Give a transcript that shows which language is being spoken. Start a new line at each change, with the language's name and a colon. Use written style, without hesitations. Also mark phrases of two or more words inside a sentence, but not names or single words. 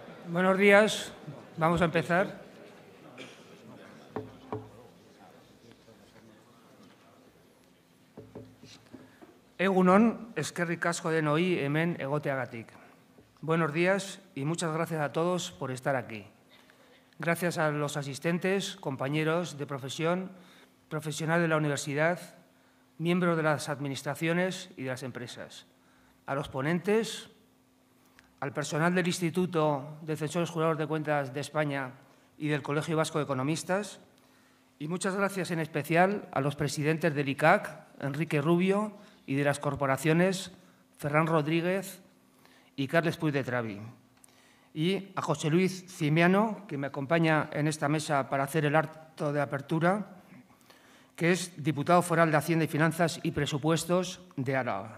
Spanish: Buenos días. Vamos a empezar.
Basque: Egunon, eskerrik asko denoi hemen egoteagatik.
Spanish: Buenos días y muchas gracias a todos por estar aquí. Gracias a los asistentes, compañeros de profesión, profesionales de la universidad, miembros de las administraciones y de las empresas, a los ponentes, al personal del Instituto de Censores Jurados de Cuentas de España y del Colegio Vasco de Economistas, y muchas gracias en especial a los presidentes del ICAC, Enrique Rubio, y de las corporaciones Ferran Rodríguez y Carles Puig de Travi, y a José Luis Cimiano, que me acompaña en esta mesa para hacer el acto de apertura, que es diputado foral de Hacienda y Finanzas y Presupuestos de Álava.